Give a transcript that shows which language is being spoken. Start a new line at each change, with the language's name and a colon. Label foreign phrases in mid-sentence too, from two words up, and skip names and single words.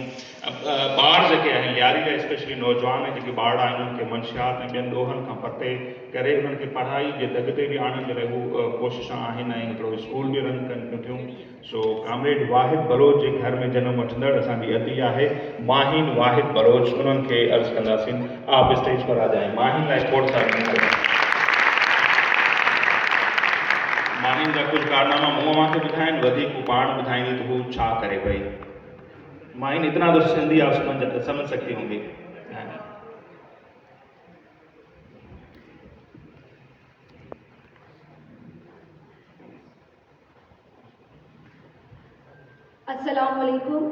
Sindhi: ॿार जेके आहिनि लियारी जा स्पेशली नौजवान जेके ॿार आहिनि उन्हनि खे मंशियात ऐं ॿियनि ॾोहनि खां परते करे उन्हनि खे पढ़ाई जे दग ते बि आणण जे लाइ हू कोशिशा आहिनि ऐं हिकिड़ो स्कूल बि रन कनि थियूं। सो कामरेड वाहिद बलोच जे घर में जनम वठंदड़ असांजी अदी आहे माहिन वाहिद बलोच, उन्हनि खे अर्ज़ु कंदासीं
Urdu: آپ اسٹیج پر آ جائیں.
Sindhi: माहिन लाइ खोड़ सारा माहिन जा कुछ कारनामा मुँह मांखे ॿुधाइनि, वधीक पाण ॿुधाईंदी तो हू छा करे पई।
Urdu: ماہین اتنا تو سندھی آپ سمجھ سکتی ہوں گی.
Arabic: السلام عليكم.